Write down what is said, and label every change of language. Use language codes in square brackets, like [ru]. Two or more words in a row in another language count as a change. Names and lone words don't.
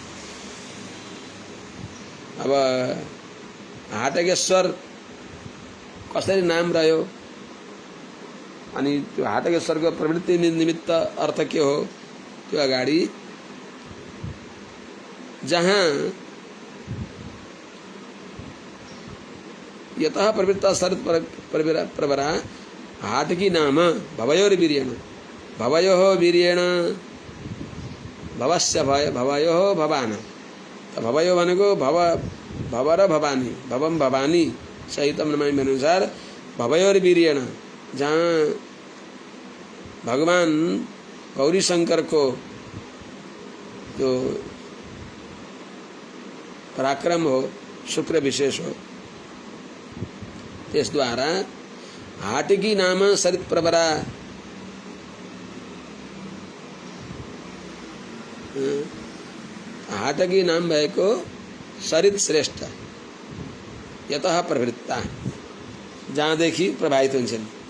[ne] अब हाटकेश्वर कसरी नाम रह्यो अनि त्यो हाटकेश्वरको प्रवृत्ति निमित्त अर्थ के हो त्यो अगाडि [sa] जहाँ यतः प्रवृत्ता सरित प्रवरा हाटकी नाम भवयोर्वीर्येण भवयोः वीर्येण भवस्य भवयोः भवान भवयो [ne] भनेको भव र भवानी [sa] भवम भवानी सहितम नमामि [ne] अनुसार भवयोर्वीर्येण जहाँ भगवान गौरी शंकर को जो पराक्रम हो शुक्र विशेष हो [hi] इस द्वारा [sa] हाटकी नाम सरित प्रवरा [ne] हाटकी नाम भएको सरित श्रेष्ठ [sa] यतः प्रवृत्ता [ne] जहाँदेखि प्रभावित हुन्छन्